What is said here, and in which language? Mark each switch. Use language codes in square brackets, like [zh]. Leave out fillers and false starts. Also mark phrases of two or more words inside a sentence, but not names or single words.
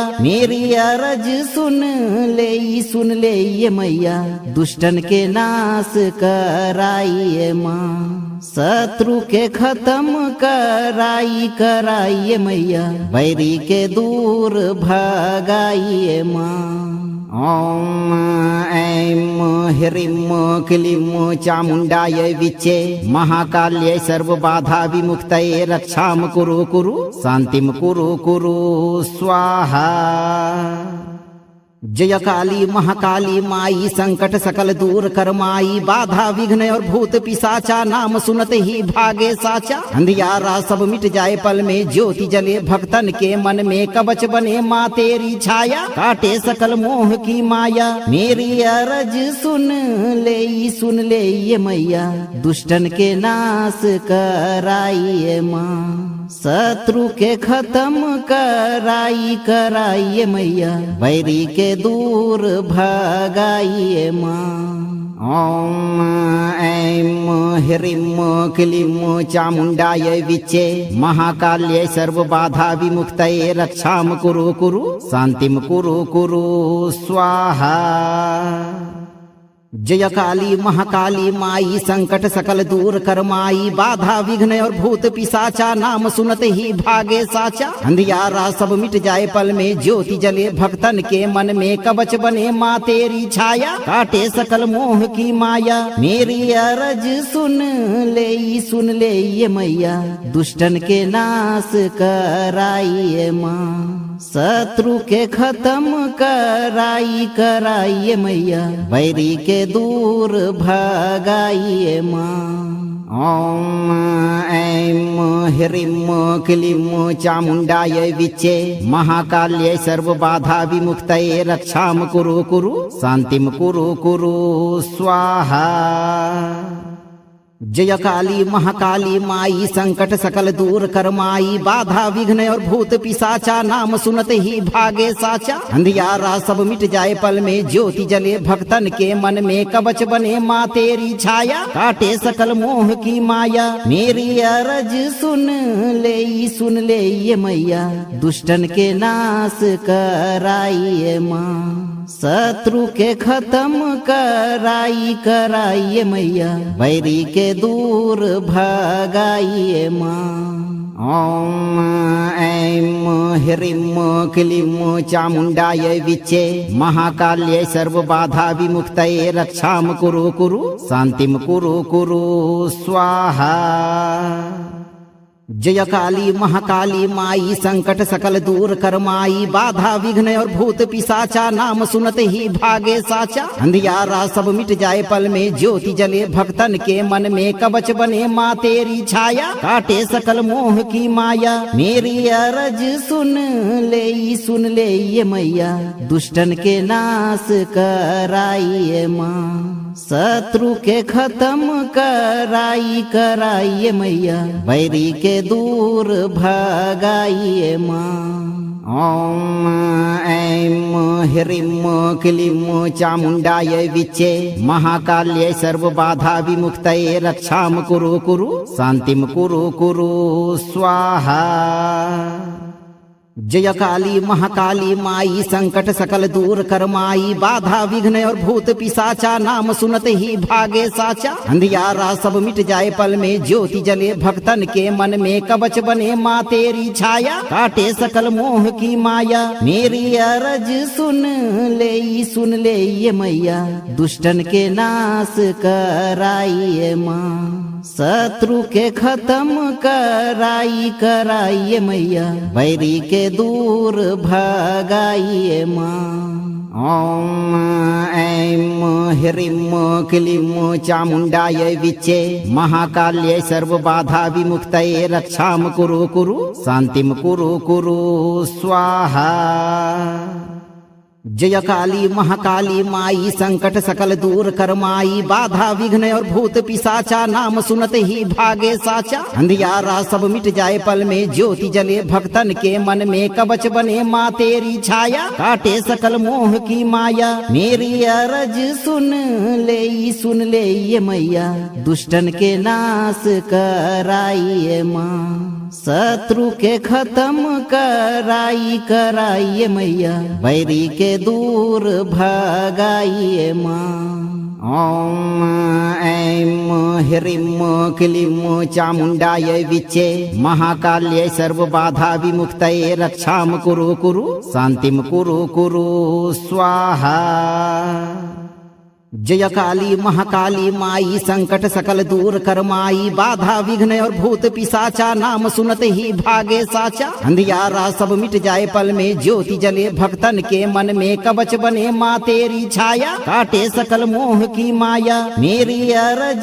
[hi] मेरी अरज सुन ले ये मैया, दुष्टन के नाश कराइए माँ, शत्रु के खत्म कराइए मैया, बैरी के दूर भगाइए माँ। [sa] ओम ऐं ह्रीं क्लीं चामुण्डायै विच्चे, महाकाल्यै सर्वबाधा विमुक्तये, रक्षां कुरु शान्तिं कुरु स्वाहा। [hi] जय काली महाकाली माई संकट सकल दूर कर माई, बाधा विघ्न और भूत पिशाचा नाम सुनते ही भागे साचा। अंधियारा सब मिट जाए पल में, ज्योति जले भक्तन के मन में, कवच बने माँ तेरी छाया, काटे सकल मोह की माया। मेरी अरज सुन ले ये मैया, दुष्टन के नाश कराइए माँ, शत्रु के खत्म कराइए मैया, बैरी के दूर भगाइए माँ। [sa] ओम ऐं ह्रीं क्लीं चामुण्डायै विच्चे, महाकाल्यै सर्वबाधा विमुक्तये, रक्षां कुरु शान्तिं कुरु स्वाहा। [hi] जय काली महाकाली माई संकट सकल दूर कर माई बाधा विघ्न और भूत पिशाचा नाम सुनते ही भागे साचा अंधियारा सब मिट जाए पल में ज्योति जले भक्तन के मन में कवच बने माँ तेरी छाया काटे सकल मोह की माया मेरी अरज सुन ले ये मैया दुष्टन के नाश कराइए माँ शत्रु के खत्म कराइए मैया बैरी के दूर भगाइए माँ [sa] ओम ऐं ह्रीं क्लीं चामुण्डायै विच्चे महाकाल्यै सर्वबाधा विमुक्तये रक्षां कुरु शान्तिं कुरु स्वाहा। [hi] जय काली महाकाली माई संकट सकल दूर कर माई बाधा विघ्न और भूत पिशाचा नाम सुनते ही भागे साचा अंधियारा सब मिट जाए पल में ज्योति जले भक्तन के मन में कवच बने माँ तेरी छाया काटे सकल मोह की माया मेरी अरज सुन ले ये मैया दुष्टन के नाश कराइए माँ शत्रु के खत्म कराइए मैया बैरी के दूर भगाइए माँ [sa] ओम ऐं ह्रीं क्लीं चामुण्डायै विच्चे महाकाल्यै सर्वबाधा विमुक्तये रक्षां कुरु शान्तिं कुरु स्वाहा। [hi] जय काली महाकाली माई संकट सकल दूर कर माई बाधा विघ्न और भूत पिशाचा नाम सुनते ही भागे साचा अंधियारा सब मिट जाए पल में ज्योति जले भक्तन के मन में कवच बने माँ तेरी छाया काटे सकल मोह की माया मेरी अरज सुन ले ये मैया दुष्टन के नाश कराइए माँ शत्रु के खत्म कराइए मैया बैरी के दूर भगाइए माँ [sa] ओम ऐं ह्रीं क्लीं चामुण्डायै विच्चे महाकाल्यै सर्वबाधा विमुक्तये रक्षां कुरु शान्तिं कुरु स्वाहा। [hi] जय काली महाकाली माई संकट सकल दूर कर माई बाधा विघ्न और भूत पिशाचा नाम सुनते ही भागे साचा अंधियारा सब मिट जाए पल में ज्योति जले भक्तन के मन में कवच बने माँ तेरी छाया काटे सकल मोह की माया मेरी अरज सुन ले ये मैया दुष्टन के नाश कराइए माँ शत्रु के खत्म कराइए मैया बैरी के दूर भगाइए माँ [sa] ओम ऐं ह्रीं क्लीं चामुण्डायै विच्चे महाकाल्यै सर्वबाधा विमुक्तये रक्षां कुरु शान्तिं कुरु स्वाहा। [hi] जय काली महाकाली माई संकट सकल दूर कर माई बाधा विघ्न और भूत पिशाचा नाम सुनते ही भागे साचा अंधियारा सब मिट जाए पल में ज्योति जले भक्तन के मन में कवच बने माँ तेरी छाया काटे सकल मोह की माया मेरी अरज सुन ले ये मैया दुष्टन के नाश कराइए माँ शत्रु के खत्म कराइए मैया बैरी के दूर भगाइए माँ [sa] ओम ऐं ह्रीं क्लीं चामुण्डायै विच्चे महाकाल्यै सर्वबाधा विमुक्तये रक्षां कुरु शान्तिं कुरु स्वाहा। [hi] जय काली महाकाली माई संकट सकल दूर कर माई बाधा विघ्न और भूत पिशाचा नाम सुनते ही भागे साचा अंधियारा सब मिट जाए पल में ज्योति जले भक्तन के मन में कवच बने माँ तेरी छाया काटे सकल मोह की माया मेरी अरज